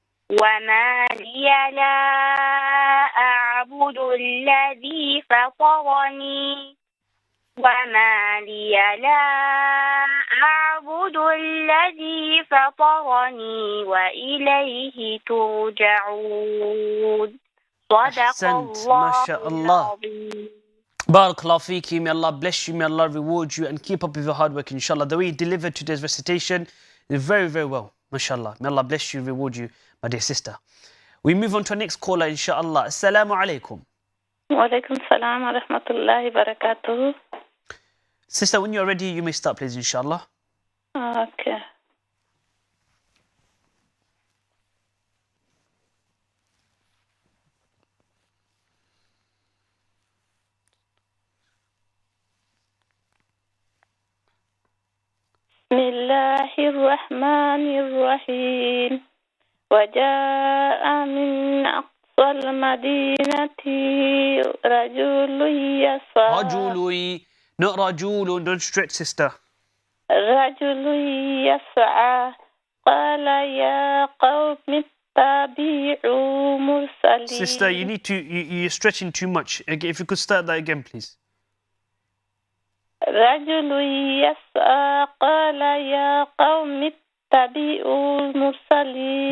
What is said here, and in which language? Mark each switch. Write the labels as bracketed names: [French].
[Arabic] وما لي لا أعبد الذي فطرني وما لي لا أعبد الذي فطرني وإليه ترجعون صدق الله العظيم. [English] Barakallah feeki. May Allah bless you, may Allah reward you, and keep up with your hard work, inshallah. The way you delivered today's recitation is very, very well, mashallah. May Allah bless you, reward you, my dear sister. We move on to our next caller, inshallah. Assalamu alaikum. Wa alaikum salam wa rahmatullahi wa barakatuh. Sister, when you're ready, you may start, please, inshallah. Okay. [Arabic] بسم الله الرحمن الرحيم وجاء من أقصى المدينة رجل يسعى [English] رجل, not رجل, don't stretch, sister. [Arabic] رجل يسعى قال يا قوم اتبعوا مرسلين. [English] Sister, you need to, you're stretching too much. If you could start that again, please. [Arabic] رجل يسعى قال يا قوم اتبعوا المرسلين.